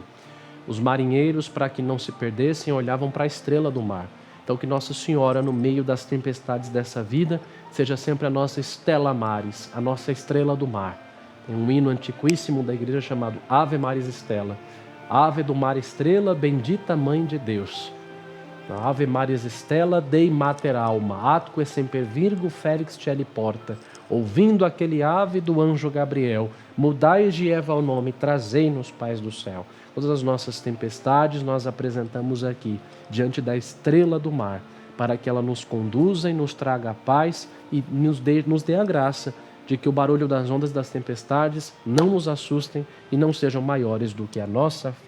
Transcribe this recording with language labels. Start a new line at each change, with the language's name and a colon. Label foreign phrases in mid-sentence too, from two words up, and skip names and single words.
Portuguese: Os marinheiros, para que não se perdessem, olhavam para a estrela do mar. Então que Nossa Senhora, no meio das tempestades dessa vida, seja sempre a nossa Stella Maris, a nossa estrela do mar. Tem um hino antiquíssimo da igreja chamado Ave Maris Stella. Ave do mar estrela, bendita Mãe de Deus.
Latin: Ave Maris Stella, Dei Mater Alma, atque semper virgo felix cieli porta.
Portuguese: Ouvindo aquele ave do anjo Gabriel, mudai de Eva o nome, trazei-nos paz do céu. Todas as nossas tempestades nós apresentamos aqui, diante da estrela do mar, para que ela nos conduza e nos traga a paz e nos dê a graça de que o barulho das ondas das tempestades não nos assustem e não sejam maiores do que a nossa fé.